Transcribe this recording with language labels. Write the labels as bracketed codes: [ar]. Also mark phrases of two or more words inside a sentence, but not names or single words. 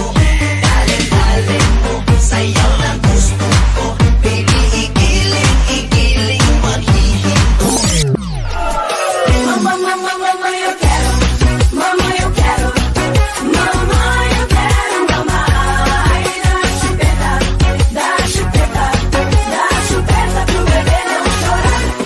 [tl] Darling, dale mo, sayaw na gusto ko. Baby, igiling, igiling, wag hihinto. [es] Mama, mama, mama, yo quiero. Mama, yo quiero. Mama, yo quiero. Mama, ay, [pt] da chupeta, da chupeta, da chupeta pro bebê não chorar.